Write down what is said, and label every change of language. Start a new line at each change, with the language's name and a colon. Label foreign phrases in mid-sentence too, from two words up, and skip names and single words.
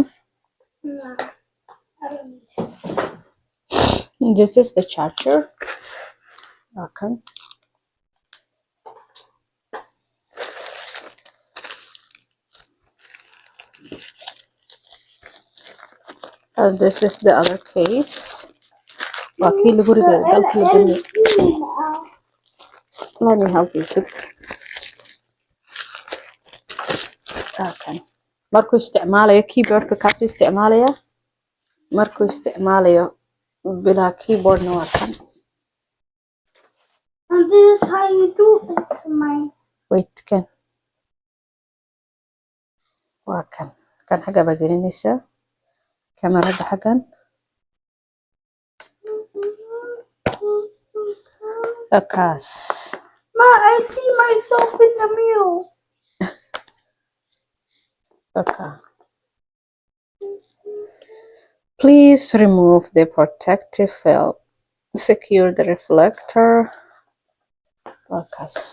English: no, I don't need it. This is the charger. Okay. This is the other case.
Somali: Waa kii lagu riday dalka la geliyay.
English: Let me help you. Okay.
Somali: Markuu isticmaalayo keyboardka kaas isticmaalaya. Markuu isticmaalayo bilaa keyboardna waa kan.
English: And this is how you do it, mine. Wait,
Somali: kan. Waa kan. Kan xagga baa gelinaysaa. Kamarada xaggan. Kaas. Ma,
English: I see myself in the mirror. Okay. Please remove the protective film. Secure the reflector. Okay.